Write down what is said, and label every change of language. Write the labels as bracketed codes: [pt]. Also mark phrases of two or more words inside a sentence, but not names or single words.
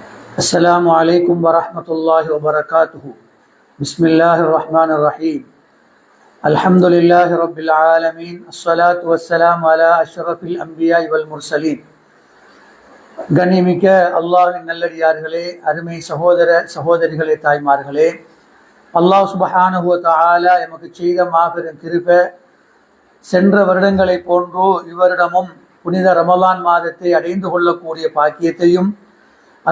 [ar] السلام عليكم ورحمة الله وبركاته. بسم الله الرحمن الرحيم. الحمد لله رب العالمين. الصلاة والسلام على أشرف الأنبياء والمرسلين. [ta] கண்ணியமிக்க அல்லாஹ்வின் நல்லடியார்களே, அருமை சகோதர சகோதரிகளே, தாய்மார்களே, [ar] الله سبحانه وتعالى [ta] எமக்கு செய்த மாபெரும் கிருபை, சென்ற வருடங்களை போன்று இவ்வருடமும் புனித ரமலான் மாதத்தை அடைந்து கொள்ளக்கூடிய பாக்கியத்தையும், அந்த